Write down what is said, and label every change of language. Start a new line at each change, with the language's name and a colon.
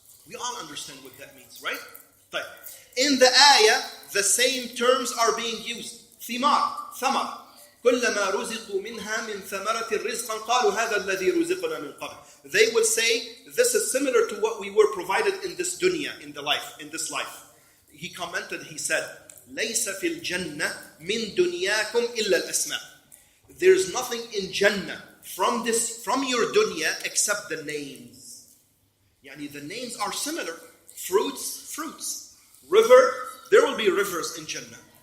English: We all understand what that means, right? In the ayah, the same terms are being used.
Arabic: Thimar, thamar. كُلَّمَا رُزِقُوا مِنْهَا مِنْ ثَمَرَةٍ رِزْقًا قَالُوا هَذَا الَّذِي رُزِقْنَا مِنْ قَبْلِ.
English: They will say, this is similar to what we were provided in this dunya, in this life. He commented, he said,
Arabic: لَيْسَ فِي الْجَنَّةِ مِنْ دُنْيَاكُمْ إِلَّا الْأَسْمَاءِ.
English: There's nothing in Jannah from your dunya except the names. The names are similar. Fruits. River, there will be rivers in Jannah.